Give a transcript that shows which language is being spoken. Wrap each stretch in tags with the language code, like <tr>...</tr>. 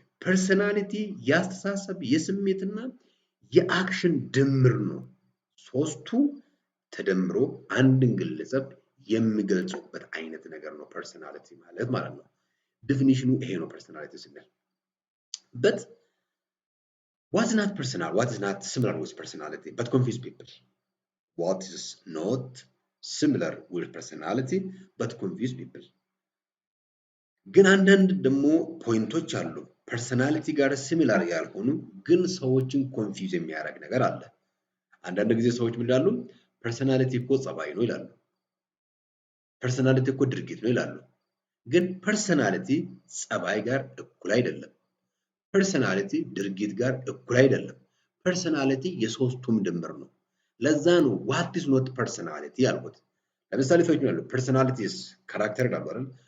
<am>ፐርሰናሊቲ የአስተሳሰብ የስሜትና የአክሽን ድምር ነው። ሶስቱ ተደምሮ አንድን ግለሰብ የሚገልጹበት አይነት ነገር ነው ፐርሰናሊቲ ማለት ነው። ዲፊኒሽኑ ይሄ ነው ፐርሰናሊቲ ስንል።</am> <en>but what is not personal, what is not similar with personality but confuse people. What is not similar with personality but confuse people.</en> <am>ግን አንዳንድ ደግሞ ፖይንቶች አሉ ፐርሰናሊቲ ጋር ሲሚላር ያልሆኑ ግን ሰዎችን ኮንፊውዝ የሚያደርግ ነገር አለ። አንዳንድ ጊዜ ሰዎች ምን ይላሉ? ፐርሰናሊቲ እኮ ጸባይ ነው ይላሉ። ፐርሰናሊቲ እኮ ድርጊት ነው ይላሉ። ግን ፐርሰናሊቲ ጸባይ ጋር እኩል አይደለም። ፐርሰናሊቲ ድርጊት ጋር እኩል አይደለም። ፐርሰናሊቲ የሶስቱም ድምር ነው። ለዛ ነው ዋት ኢዝ ኖት ፐርሰናሊቲ ያልኩት። ለምሳሌ ሰዎች ይላሉ ፐርሰናሊቲ ኢዝ ካራክተር ይላሉ አይደል?</am>